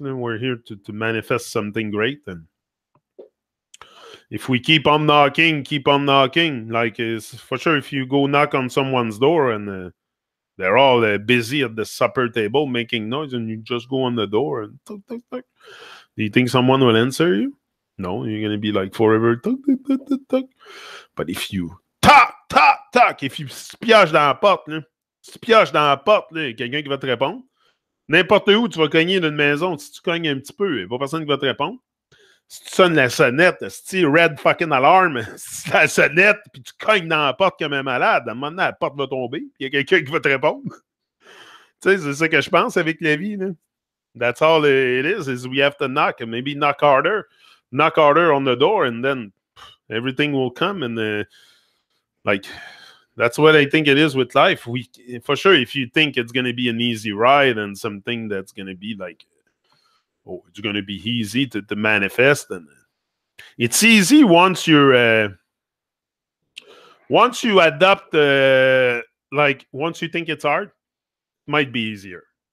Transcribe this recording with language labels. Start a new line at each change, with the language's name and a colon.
English: We're here to manifest something great. And if we keep on knocking, like, is for sure, if you go knock on someone's door and they're all busy at the supper table making noise, and you just go on the door and tuck, tuck, tuck, do you think someone will answer you? No, you're going to be like forever. Tuck, tuck, tuck, tuck, tuck. But if you tac, if you
French: pioches dans la porte, là, si tu pioches dans la porte, là, quelqu'un qui va te répondre. N'importe où tu vas cogner d'une maison, si tu cognes un petit peu, il n'y a pas personne qui va te répondre. Si tu sonnes la sonnette, si
English: red fucking alarm,
French: si la sonnette, puis tu cognes dans la porte comme un malade, à un moment donné, la porte va tomber, puis il y a quelqu'un qui va te répondre. Tu sais, c'est ça que je pense avec la vie, là.
English: That's all it is we have to knock, and maybe knock harder on the door, and then everything will come. And like, that's what I think it is with life. For sure, if you think it's going to be an easy ride and something that's going to be like, oh, it's going to be easy to manifest, and it's easy once you adopt, like, once you think it's hard, might be easier.